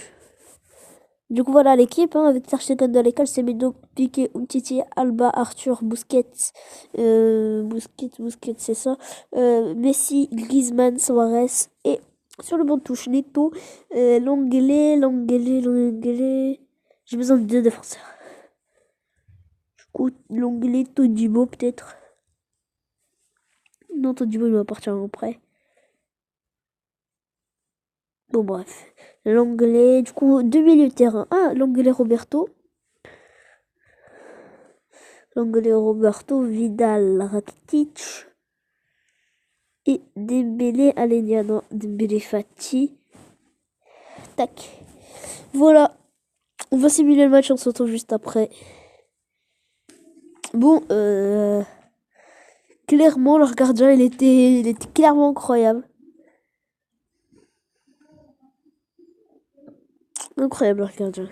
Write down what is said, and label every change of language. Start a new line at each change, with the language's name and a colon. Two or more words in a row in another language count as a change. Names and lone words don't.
French: Du coup, voilà l'équipe, hein, avec Ter Stegen dans l'école, c'est Medo, Piqué, Umtiti, Alba, Arthur, Busquets, c'est ça, Messi, Griezmann, Suarez, et sur le banc de touche, Neto, Lenglet, j'ai besoin de 2 défenseurs. Du coup, Lenglet, Todibo, peut-être. Non, Todibo, il va partir en prêt. Bon, bref. Lenglet, du coup, 2 milieux de terrain. Ah, Lenglet, Roberto, Vidal, Rakitic et Dembélé, Aleniano, Dembélé Fati. Tac. Voilà. On va simuler le match, on se retrouve juste après. Bon, clairement, leur gardien, il était clairement incroyable. Incroyable, leur gardien.